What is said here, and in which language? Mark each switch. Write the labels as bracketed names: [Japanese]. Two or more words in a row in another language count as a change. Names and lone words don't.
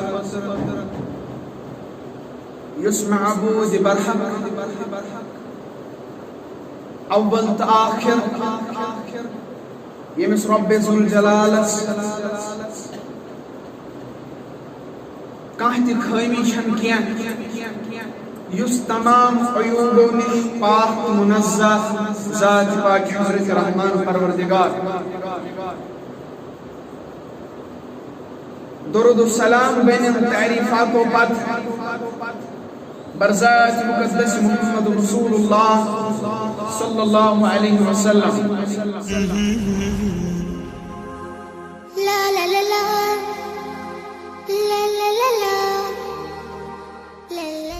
[Kashmiri] یُس معبوٗدِ برحق اول تہٕ آخر ییٚمِس رۄبِ ذوالجلالس کانٛہہ تہِ خٲمی چھنہٕ کینٛہہ یُس تمام عیوٗبو نِش پاک تہٕ منزہ ذات پاک حضرت رحمان پروردگار درود السلام بین تعریفاتو پتہٕ برذات مقدس محمد رسول اللہ [Arabic] صلی اللہ علیہ وسلم لا لا لا لا لا لا لا لا لا